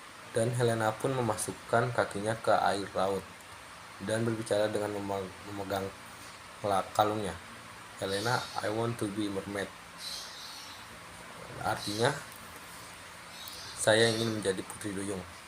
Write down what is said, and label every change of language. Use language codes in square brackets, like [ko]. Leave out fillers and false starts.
[id] Dan Helena pun memasukkan kakinya ke air laut dan berbicara dengan memegang kalungnya. [en] Helena, I want to be mermaid. [id] Artinya, saya ingin menjadi putri duyung.